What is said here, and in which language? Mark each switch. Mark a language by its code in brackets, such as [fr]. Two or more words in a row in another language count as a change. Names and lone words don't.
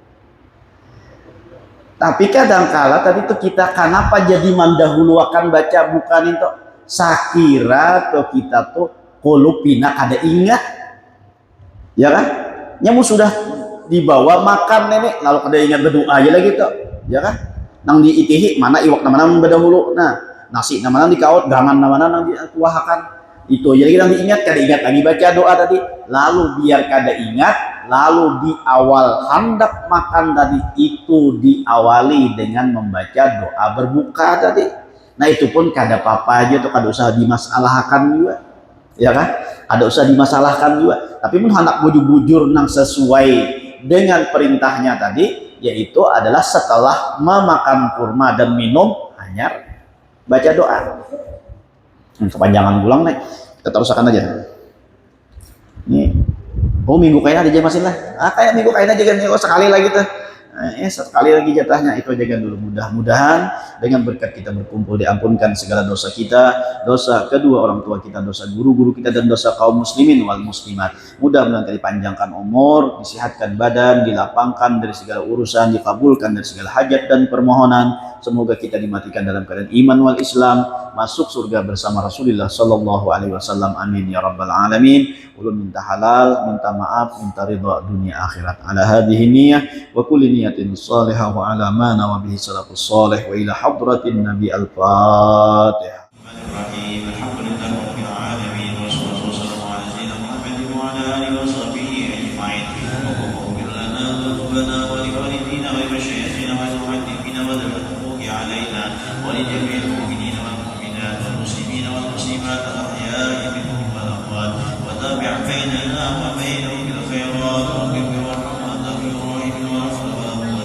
[bjn] Tapi kadangkala tadi tuh kita kenapa jadi mendahulukan baca bukan itu sakira tuh kita tuh kolupina kada ingat ya kan, nyamu sudah dibawa makan nenek lalu kada ingat berdoa aja lagi tuh ya kan. nang diitihi mana iwak na mana badahulu nah nasi na mana dikaut gangan na mana nang dikuahakan itu jadi kita diingat kada ingat lagi baca doa tadi lalu biar kada ingat lalu di awal hendak makan tadi itu diawali dengan membaca doa berbuka tadi nah itu pun kada apa-apa aja tuh kada usah dimasalahkan juga ya kan ada usah dimasalahkan juga tapi pun hendak bujur-bujur nang sesuai dengan perintahnya tadi yaitu adalah setelah memakan kurma dan minum hanyar baca doa kepanjangan pulang nih kita terusakan aja ini oh minggu kain aja masih lah kayak minggu kain aja kan sekali lagi tuh sekali lagi jatahnya itu aja dulu mudah-mudahan dengan berkat kita berkumpul diampunkan segala dosa kita dosa kedua orang tua kita dosa guru-guru kita dan dosa kaum [ar] المسلمين والمسلمات [bjn] mudah-mudahan dipanjangkan umur disihatkan badan dilapangkan dari segala urusan dikabulkan dari segala hajat dan permohonan semoga kita dimatikan dalam keadaan [ar] الإيمان والإسلام [bjn] masuk surga bersama Rasulullah [ar] صلى الله عليه وسلم آمين يا رب العالمين [bjn] ulun minta halal minta maaf minta ridha dunia akhirat [ar] على هذه النية وكل نية صالحة وعلى ما نوى به السلف الصالح وإلى حضرة النبي الفاتحة ولجميع المؤمنين والمؤمنات والمسلمين والمسلمات الأحياء منهم والأموات وتابع بيننا وبينهم بالخيرات واغفر وارحم وأنت خير الراحمين واغفر ولا قوة